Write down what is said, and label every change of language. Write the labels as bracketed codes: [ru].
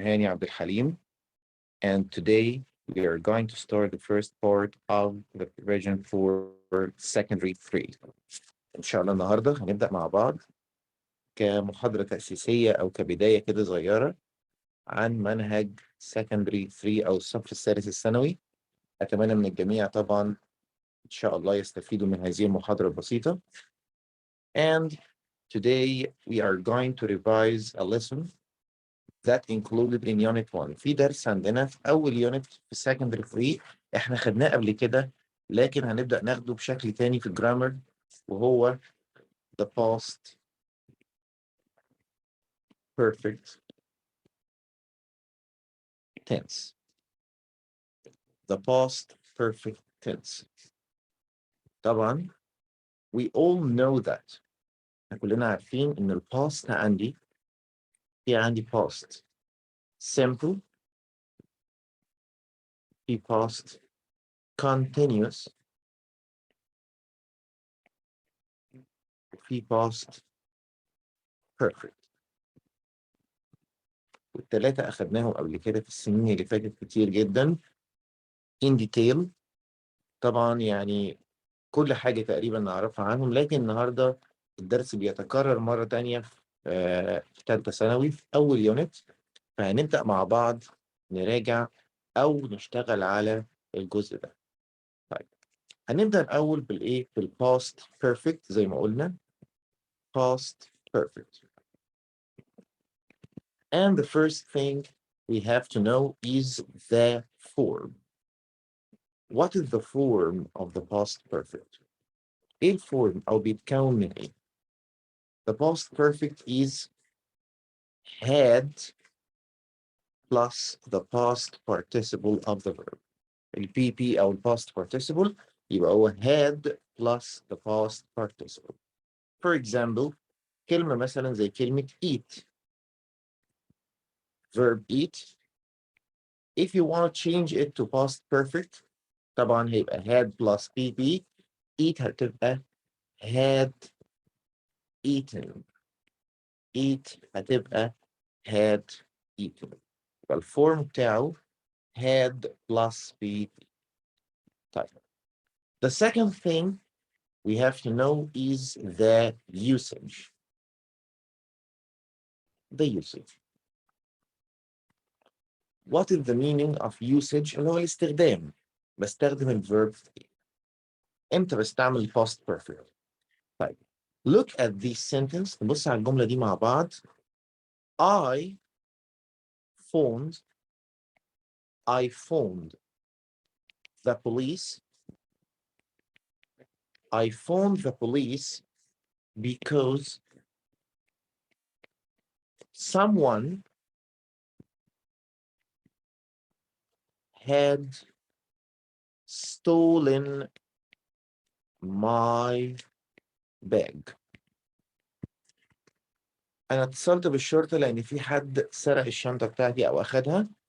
[en] Hani Abdel Halim, and today we are going to start the first part of the revision for secondary 3. [ar] إن شاء الله النهارده هنبدأ مع بعض كمحاضرة تأسيسية أو كبداية كده صغيرة عن منهج secondary 3 أو الصف الثالث الثانوي. أتمنى من الجميع طبعا إن شاء الله يستفيدوا من هذه المحاضرة البسيطة. [en] And today we are going to revise a lesson that included in unit 1. [ar] في درس عندنا في أول unit في secondary 3 إحنا خدناه قبل كده، لكن هنبدأ ناخده بشكل تاني في الجرامر، وهو the past perfect tense. [en] The past perfect tense. [ar] طبعا [en] we all know that. [ar] كلنا عارفين إن ال past عندي past simple، في past continuous، وفي past perfect. والثلاثة أخدناهم قبل كده في السنين اللي فاتت كتير جدا [en] in detail. [ar] طبعا يعني كل حاجة تقريبا نعرفها عنهم، لكن النهاردة الدرس بيتكرر مرة تانية في ثالثة ثانوي في أول يونت، فهنبدأ مع بعض نراجع أو نشتغل على الجزء ده. طيب هنبدأ الأول بالإيه؟ بالpast perfect زي ما قلنا past perfect. [en] And the first thing we have to know is the form. What is the form of the past perfect? [ar] إيه الفورم أو بيتكون من إيه؟ [en] The past perfect is had plus the past participle of the verb. ال PP أو ال past participle [ar] يبقى هو [en] had plus the past participle. For example, [ar] كلمة مثلا زي كلمة eat. [en] Verb eat. If you want to change it to past perfect [ar] طبعا هيبقى [en] had plus PP. eat هتبقى had eaten. eat هتبقى had eaten. [ar] فالفورم بتاعه [en] had plus PP. [ar] طيب. [en] The second thing we have to know is the usage. The usage. What is the meaning of usage؟ [ar] اللي هو الاستخدام. بستخدم الverb امتى بستعمل past perfect. طيب. [en] Look at this sentence. [ar] نبص على الجملة دي مع بعض. [en] I phoned the police. I phoned the police because someone had stolen my bag. [ar] أنا اتصلت بالشرطة لأن في حد سرق الشنطة بتاعتي أو أخدها.